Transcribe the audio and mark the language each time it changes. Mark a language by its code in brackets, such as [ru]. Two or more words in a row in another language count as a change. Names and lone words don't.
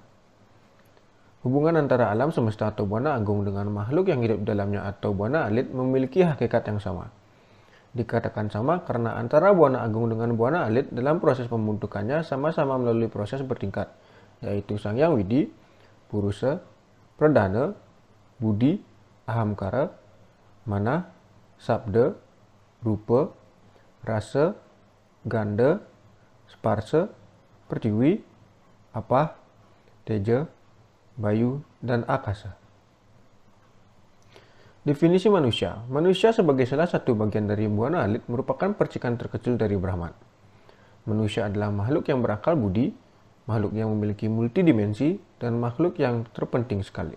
[id] Hubungan antara alam semesta atau buana agung dengan makhluk yang hidup di dalamnya atau buana alit memiliki hakikat yang sama. Dikatakan sama karena antara buana agung dengan buana alit dalam proses pembentukannya sama-sama melalui proses bertingkat, yaitu Sang Yang Widi, Purusa, Pradana, Budi, Ahamkara, Mana, Sabda, Rupa, Rasa, Ganda, Sparsa, Pertiwi, Apah, Teja, Bayu, dan Akasa. Definisi manusia. Manusia sebagai salah satu bagian dari buana alit merupakan percikan terkecil dari Brahman. Manusia adalah makhluk yang berakal budi, makhluk yang memiliki multidimensi, dan makhluk yang terpenting sekali.